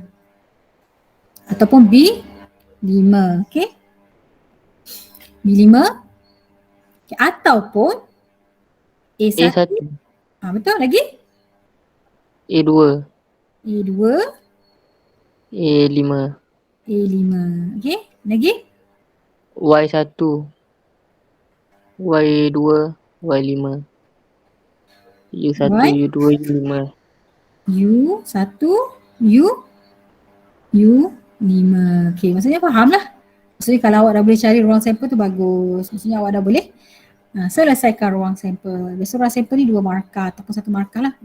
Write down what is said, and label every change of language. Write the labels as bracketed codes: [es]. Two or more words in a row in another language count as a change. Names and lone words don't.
[ms] Ataupun B 5. Okey. B5. Okay. Ataupun A1. A1. Betul lagi? A2. A2. A5. A5. Okey. Lagi? Y1. Y2. Y5. U1, Y? U2, U5. U1, U5. Okey, maksudnya faham lah. Maksudnya kalau awak dah boleh cari ruang sampel tu bagus. Maksudnya awak dah boleh selesaikan ruang sampel. Biasa ruang sampel ni 2 markah ataupun 1 markah lah.